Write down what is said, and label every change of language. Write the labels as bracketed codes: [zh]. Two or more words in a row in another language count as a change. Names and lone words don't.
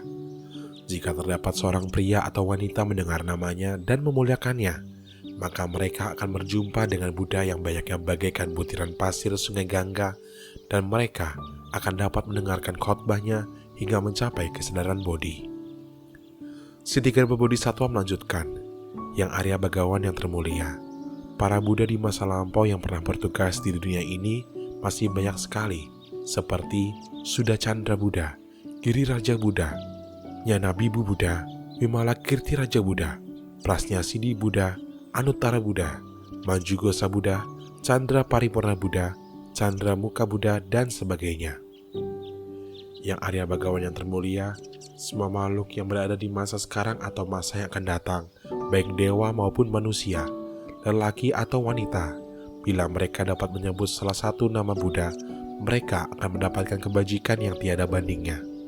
[id] Jika terdapat seorang pria atau wanita mendengar namanya dan memuliakannya, maka mereka akan berjumpa dengan Buddha yang banyaknya bagaikan butiran pasir sungai Gangga, dan mereka akan dapat mendengarkan khotbahnya hingga mencapai kesadaran bodhi. Siddhikar Bodhisatwa melanjutkan, yang Arya Bagawan yang termulia, para Buddha di masa lampau yang pernah bertugas di dunia ini masih banyak sekali, seperti Suda Chandra Buddha, Giri Raja Buddha, Nyana Bibu Buddha, Vimala Kirti Raja Buddha, Prasnya Siddhi Buddha, Anuttara Buddha, Manjugosa Buddha, Chandra Paripurna Buddha, Chandra Muka Buddha, dan sebagainya. Yang Arya Bagawan yang termulia, semua makhluk yang berada di masa sekarang atau masa yang akan datang, baik dewa maupun manusia, lelaki atau wanita, bila mereka dapat menyebut salah satu nama Buddha, mereka akan mendapatkan kebajikan yang tiada bandingnya.